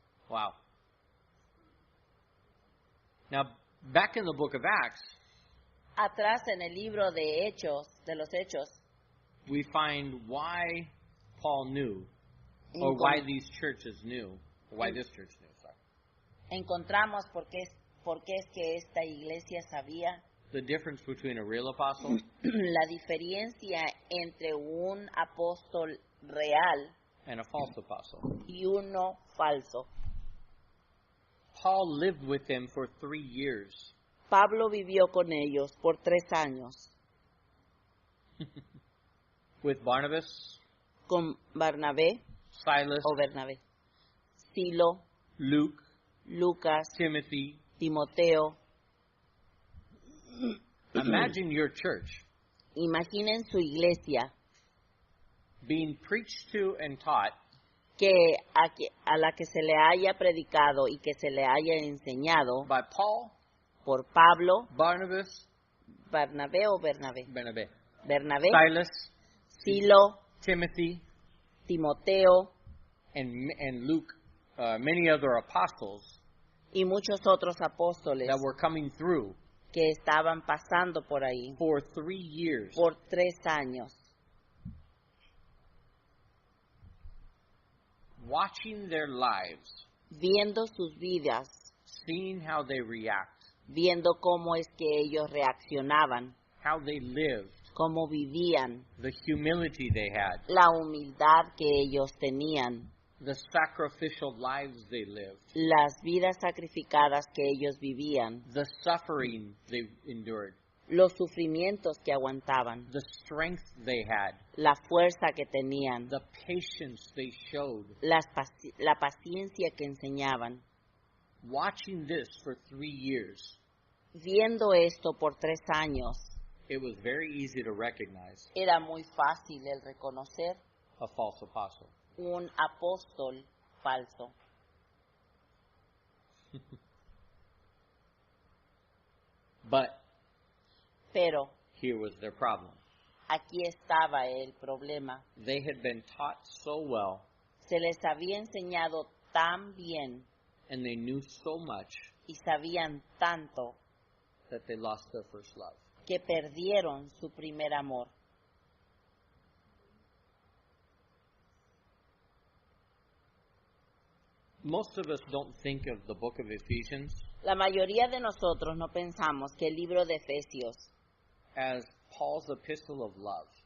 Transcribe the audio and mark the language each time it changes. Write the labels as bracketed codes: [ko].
[en] Wow. Now, back in the book of Acts, [es] Atrás en el libro de Hechos, de los Hechos, [en] we find why Paul knew, or why these churches knew, or why this church knew, sorry. [es] encontramos por qué es que esta iglesia sabía [en] The difference between a real apostle [es] la diferencia entre un apóstol real [en] and a false apostle. [es] y uno falso. [en] Paul lived with them for 3 years. [es] Pablo vivió con ellos por 3 años, [en] With Barnabas, [es] con Barnabé [en] Silas, [es] o Bernabé, Silo, [en] Luke, [es] Lucas, [en] Timothy. [es] Timoteo. [en] Imagine your church [es] Imaginen su iglesia [en] being preached to and taught [es] que a la que se le haya predicado y que se le haya enseñado [en] by Paul, [es] por Pablo, [en] Barnabas, [es] Barnabé o Bernabé, Bernabé, [en] Silas, [es] Silo, [en] Timothy, [es] Timoteo [en] and Luke, many other apostles [es] y muchos otros apóstoles [en] that were coming through [es] que estaban pasando por ahí [en] for 3 years. [es] por 3 años, [en] Watching their lives, [es] viendo sus vidas, [en] seeing how they react, [es] viendo cómo es que ellos reaccionaban, [en] how they lived, [es] cómo vivían, [en] the humility they had, [es] la humildad que ellos tenían, [en] the sacrificial lives they lived, [es] las vidas sacrificadas que ellos vivían, [en] the suffering they endured, [es] los sufrimientos que aguantaban, [en] the strength they had, [es] la fuerza que tenían, [en] the patience they showed. [es] la paciencia que enseñaban. [en] Watching this for 3 years, [es] Viendo esto por 3 años, [en] it was very easy to recognize [es] era muy fácil el reconocer [en] a false apostle. [es] un apóstol falso. [en] But [es] Pero [en] here was their problem. [es] aquí estaba el problema. [en] They had been taught so well, [es] Se les había enseñado tan bien [en] and they knew so much, [es] y sabían tanto [en] that they lost their first love. [es] que perdieron su primer amor. [en] Most of us don't think of the book of Ephesians [es] La mayoría de nosotros no pensamos que el libro de Efesios [en] as Paul's epistle of love.